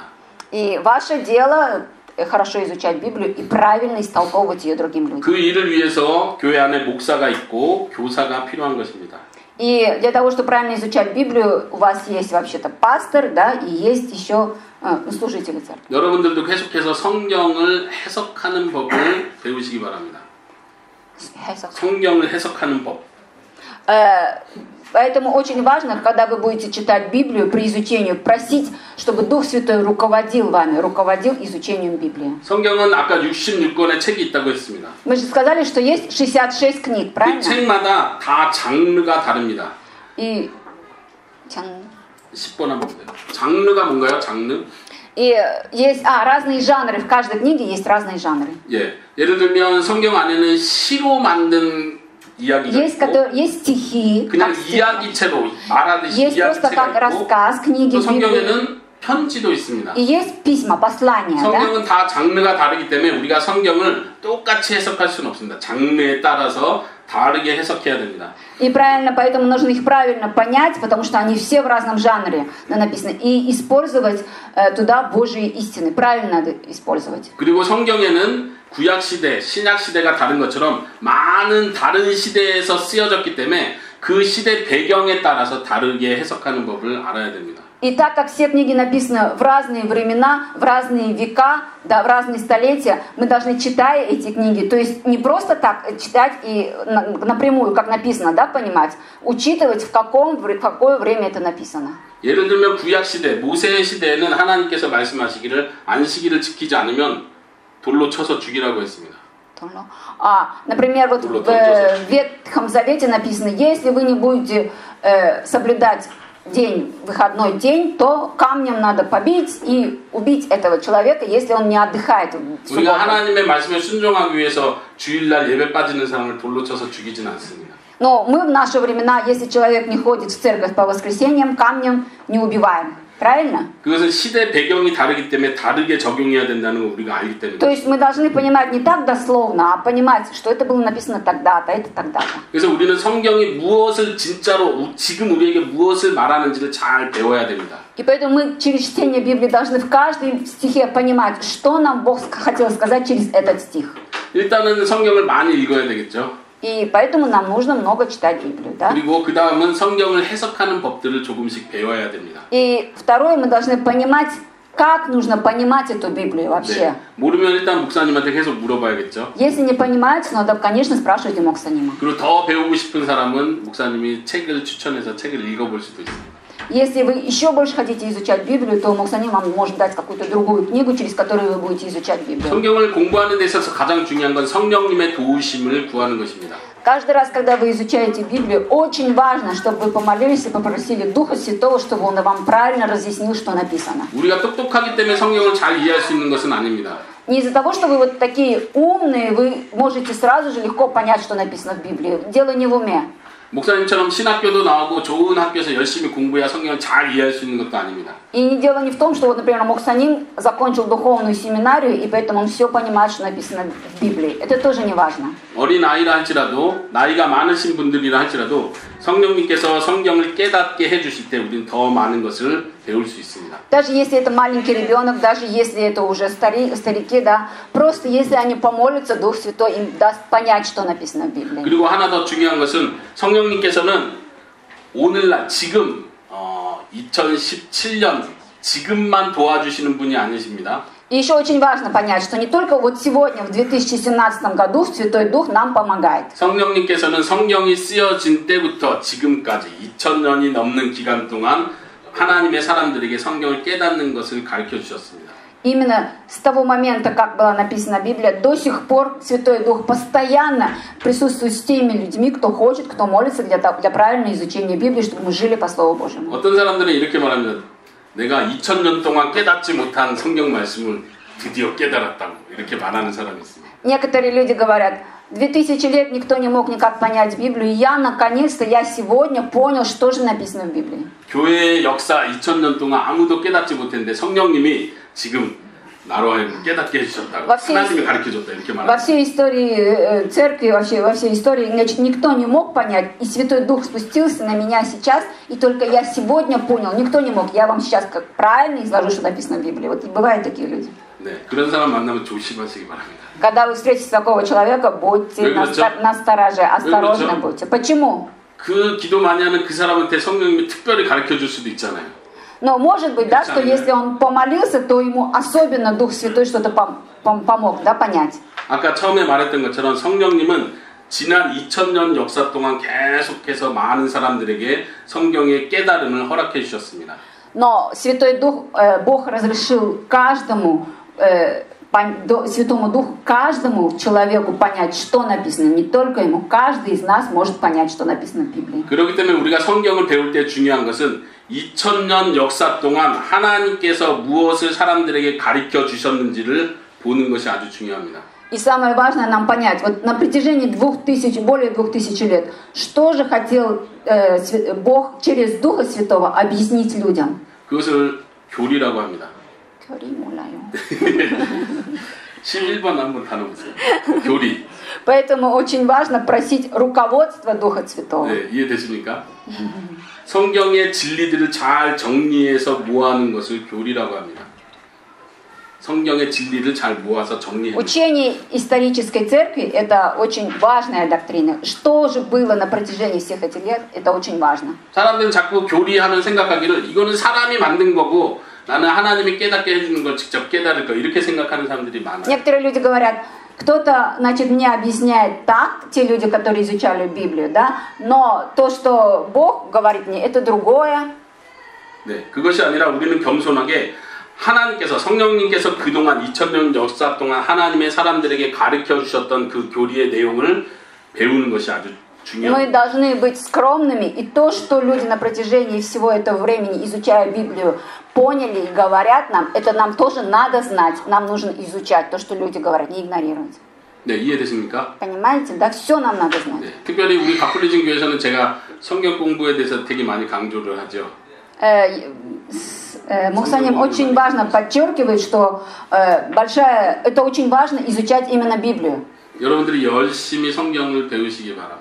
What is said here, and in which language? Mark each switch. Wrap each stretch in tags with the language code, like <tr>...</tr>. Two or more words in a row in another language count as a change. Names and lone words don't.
<ru>И ваше дело хорошо изучать Библию и правильно истолковывать ее другим людям.</ru> <ko>그 일을 위해서 교회 안에 목사가 있고 교사가 필요한 것입니다.</ko> <ru>И для того, чтобы правильно изучать Библию, у вас есть вообще-то пастор, да, и есть еще служители церкви.</ru> <ko>여러분들도 계속해서 성경을 해석하는 법을 배우시기 바랍니다. 성경을 해석하는 법.</ko> <ru>Поэтому очень важно, когда вы будете читать Библию, при изучении просить, чтобы Дух Святой руководил вами, руководил изучением Библии.</ru> <ko>성경은 아까 66권의 책이 있다고 했습니다.</ko> <ru>Мы же сказали, что есть 66 книг,</ru> <ko>이</ko> <ru>правильно?</ru> <ko>책마다 다 장르가 다릅니다.</ko> <ru>И</ru> <ko>10번 한번 보세요. 장르가 뭔가요? 장르?</ko> <ru>И есть разные жанры, в каждой книге есть разные жанры.</ru> <ko>예. 예를 들면 성경 안에는 시로 만든 이야기가 있고</ko> <ru>Есть стихи,</ru> <ko>그냥 이야기체로 말하듯이</ko> <ru>есть просто как</ru> <ko>이야기체가 있고</ko> <ru>рассказ, книги</ru> <ko>또</ko> <ru>Библии.</ru> <ko>성경에는 편지도 있습니다.</ko> <ru>И есть письма, послания, да?</ru> <ko>성경은 다 장르가 다르기 때문에 우리가 성경을 똑같이 해석할 수는 없습니다. 장르에 따라서 다르게 해석해야 됩니다.</ko> <ru>И правильно, поэтому нужно их правильно понять, потому что они все в разном жанре написаны. И использовать туда Божьи истины. Правильно надо использовать.</ru> <ko>그리고 성경에는 구약 시대, 신약 시대가 다른 것처럼 많은 다른 시대에서 쓰여졌기 때문에 그 시대 배경에 따라서 다르게 해석하는 법을 알아야 됩니다.</ko> <ru>И так как все книги написаны в разные времена, в разные века, да, в разные столетия, мы должны, читая эти книги, то есть не просто так читать и напрямую, как написано, да, понимать, учитывать, в какое время это написано.</ru> <ko>예를 들면 구약 시대, 모세 시대에는 하나님께서 말씀하시기를 안식일을 지키지 않으면 돌로 쳐서 죽이라고 했습니다.</ko> <ru>Например, вот в Ветхом Завете написано, если вы не будете соблюдать выходной день, то камнем надо побить и убить этого человека, если он не отдыхает в субботу.</ru> <ko>우리가 하나님의 말씀에 순종하기 위해서 주일날 예배 빠지는 사람을 돌로 쳐서 죽이진 않습니다.</ko> <ru>Но мы в наши времена, если человек не ходит в церковь по воскресеньям, камнем не убиваем. Правильно?</ru> <ko>그것은 시대 배경이 다르기 때문에 다르게 적용해야 된다는 걸 우리가 알기 때문에.</ko> <ru>То есть мы должны понимать не так дословно, а понимать, что это было написано тогда-то, это тогда-то.</ru> <ko>그래서 우리는 성경이 무엇을 진짜로 지금 우리에게 무엇을 말하는지를 잘 배워야 됩니다.</ko> <ru>И поэтому мы через чтение Библии должны в каждом стихе понимать, что нам Бог хотел сказать через этот стих.</ru> <ko>일단은 성경을 많이 읽어야 되겠죠.</ko> <ru>И поэтому нам нужно много читать Библию, да?</ru> <ko>그리고 그 다음은 성경을 해석하는 법들을 조금씩 배워야 됩니다.</ko> <ru>И второе, мы должны понимать, как нужно понимать эту Библию вообще.</ru> <ko>네. 모르면 일단 목사님한테 계속 물어봐야겠죠.</ko> <ru>Если не понимаете, надо, конечно, спрашивать у Моксанима.</ru> <ko>그리고 더 배우고 싶은 사람은 목사님이 책을 추천해서 책을 읽어볼 수도 있습니다.</ko> <ru>Если вы еще больше хотите изучать Библию, то Моксаним вам может дать какую-то другую книгу, через которую вы будете изучать Библию.</ru> <ko>성경을 공부하는 데 있어서 가장 중요한 건 성령님의 도우심을 구하는 것입니다.</ko> <ru>Каждый раз, когда вы изучаете Библию, очень важно, чтобы вы помолились и попросили Духа Святого, чтобы Он вам правильно разъяснил, что написано.</ru> <ko>우리가 똑똑하기 때문에 성경을 잘 이해할 수 있는 것은 아닙니다.</ko> <ru>Не из-за того, что вы вот такие умные, вы можете сразу же легко понять, что написано в Библии. Дело не в уме.</ru> <ko>목사님처럼 신학교도 나오고 좋은 학교에서 열심히 공부해야 성경을 잘 이해할 수 있는 것도 아닙니다.</ko> <ru>И дело не в том, что, вот, например, Моксаним закончил духовную семинарию, и поэтому он все понимает, что написано в Библии. Это тоже не важно.</ru> <ko>어린 아이라 할지라도 나이가 많으신 분들이라 할지라도 성령님께서 성경을 깨닫게 해주실 때 우리는 더 많은 것을 배울 수 있습니다.</ko> <ru>Даже если это маленький ребенок, даже если это уже старики, да, просто если они помолятся, Дух Святой им даст понять, что написано в Библии.</ru> <ko>그리고 하나 더 중요한 것은 성령님께서는 오늘날 지금 2017년 지금만 도와주시는 분이 아니십니다.</ko> <ru>И еще очень важно понять, что не только вот сегодня, в 2017 году, Святой Дух нам помогает.</ru> <ko>성령님께서는 성경이 쓰여진 때부터 지금까지 2000년이 넘는 기간 동안 하나님의 사람들에게 성경을 깨닫는 것을 가르쳐 주셨습니다.</ko> <ru>Именно с того момента, как была написана Библия, до сих пор Святой Дух постоянно присутствует с теми людьми, кто хочет, кто молится для правильного изучения Библии, чтобы мы жили по Слову Божьему.</ru> <ko>어떤 사람들은 이렇게 말합니다. 내가 2000년 동안 깨닫지 못한 성경 말씀을 드디어 깨달았다고 이렇게 말하는 사람이 있습니다.</ko> <ru>Некоторые люди говорят, 2000 лет никто не мог никак понять Библию, и я наконец-то, я сегодня понял, что же написано в Библии.</ru> <ko>교회의 역사 2000년 동안 아무도 깨닫지 못했는데 성령님이 지금 나로 하여금 깨닫게 해주셨다고 하나님이 가르쳐줬다 이렇게 말합니다.</ko> <ru>Во всей истории церкви, вообще во всей истории, значит, никто не мог понять, и Святой Дух спустился на меня сейчас, и только я сегодня понял, никто не мог. Я вам сейчас как правильно изложу, что написано в Библии. Вот бывают такие люди.</ru> <ko>네, 그런 사람 만나면 조심하시기 바랍니다.</ko> <ru>Когда вы встретите такого человека, будьте настороже, осторожны будьте. Почему?</ru> <ko>그 기도 많이 하는 그 사람한테 성령님이 특별히 가르쳐줄 수도 있잖아요.</ko> <ru>Но может быть, да, что если он помолился, то ему особенно Дух Святой что-то помог, да, понять.</ru> <ko>아까 처음에 말했던 것처럼 성령님은 지난 2000년 역사 동안 계속해서 많은 사람들에게 성경의 깨달음을 허락해 주셨습니다.</ko> <ru>Но Святой Дух, Бог разрешил каждому, Святому Духу, каждому человеку понять, что написано. Не только ему, каждый из нас может понять, что написано в Библии.</ru> <ko>그렇기 때문에 우리가 성경을 배울 때 중요한 것은 2000년 역사 동안 하나님께서 무엇을 사람들에게 가르쳐 주셨는지를 보는 것이 아주 중요합니다.</ko> <ru>И самое важное нам понять, вот на протяжении более 2000 лет, что же хотел Бог через Духа Святого объяснить людям?</ru> <ko>그것을 교리라고 합니다. 교리 몰라요. 11번 한번 다뤄보세요. 교리.</ko> <ru>Поэтому очень важно просить руководство Духа Святого.</ru> <ko>네, 이해되십니까? 성경의 진리들을 잘 정리해서 모아놓은 것을 교리라고 합니다. 성경의 진리를 잘 모아서 정리해.</ko> <ru>Учение исторической церкви – это очень важная доктрина. Что же было на протяжении всех этих лет, это очень важно.</ru> <ko>사람들은 자꾸 교리하면 생각하기를 이거는 사람이 만든 거고 나는 하나님이 깨닫게 해주는 걸 직접 깨달을 거 이렇게 생각하는 사람들이 많아요.</ko> <ru>Некоторые люди говорят, кто-то, значит, мне объясняет так, те люди, которые изучали Библию, да, но то, что Бог говорит мне, это другое.</ru> <ko>네, 그것이 아니라 우리는 겸손하게 하나님께서 성령님께서 그동안 2000년 역사 동안 하나님의 사람들에게 가르쳐 주셨던 그 교리의 내용을 배우는 것이 아주</ko> <ru>Мы должны быть скромными, и то, что люди на протяжении всего этого времени, изучая Библию, поняли и говорят нам, это нам тоже надо знать. Нам нужно изучать то, что люди говорят, не игнорировать.</ru> <ko>네, 이해되십니까?</ko> <ru>Понимаете, да? Все нам надо знать.</ru> <ko>네, 특별히 우리 가톨릭 교회에서는 제가 성경 공부에 대해서 되게 많이 강조를 하죠.</ko> <ru>Мухсаним очень важно подчеркивает, что это очень важно изучать именно Библию.</ru> <ko>여러분들이 열심히 성경을 배우시기 바랍니다.</ko>